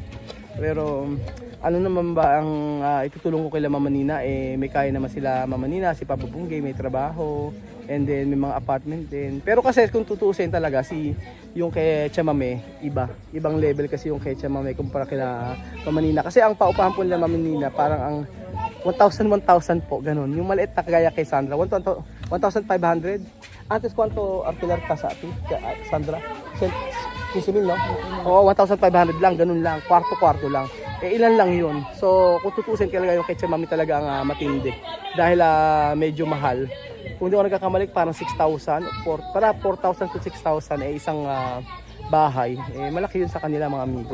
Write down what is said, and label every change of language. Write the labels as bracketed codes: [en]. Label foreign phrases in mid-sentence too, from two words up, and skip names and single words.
[tl] Pero ano naman ba ang itutulong ko kay Mama Nina, may kaya naman sila Mama Nina, si Papa Bunggay may trabaho, [en] and then [tl] may mga apartment din. Pero kasi kung tutuusin talaga yung kay Tia Mami, ibang level kasi yung kay Tia Mami kumpara kila Mama Nina. Kasi ang paupahan po nila Mama Nina parang ang 1,000 po, ganun. Yung maliit na kagaya kay Sandra, 1,500. [es] Antes cuánto alquiler casa ti, Sandra? 15,000, no? [tl] Oo, 1,500 lang, ganun lang. Kwarto-kwarto lang. Ilan lang yun. So, kung tutusin talaga yung kay Tia Mami talaga ang matindi. Dahil medyo mahal. Kung di ako nagkakamali, parang 6,000. Para 4,000 to 6,000 isang bahay. Malaki yun sa kanila mga amigo.